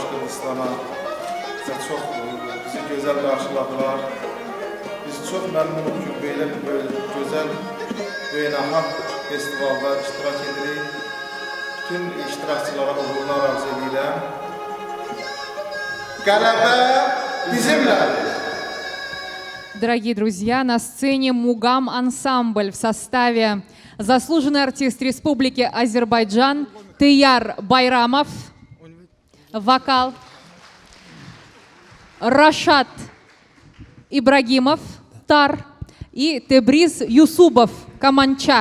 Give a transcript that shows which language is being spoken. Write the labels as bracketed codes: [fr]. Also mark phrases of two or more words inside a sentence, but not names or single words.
[az] Qırğızstana bizə çox bizi gözəl qarşıladılar. Biz çox məmnunuq ki, belə bir gözəl beynəlxalq festivalda iştirak edirik. Bütün iştirakçılara uğurlar arzu edirəm. Qələbə bizimlədir. [ru] Дорогие друзья, на сцене Мугам ансамбль в составе заслуженный артист Республики Азербайджан Тыяр Байрамов, вокал, Рашат Ибрагимов, тар, и Тебриз Юсубов, каманча.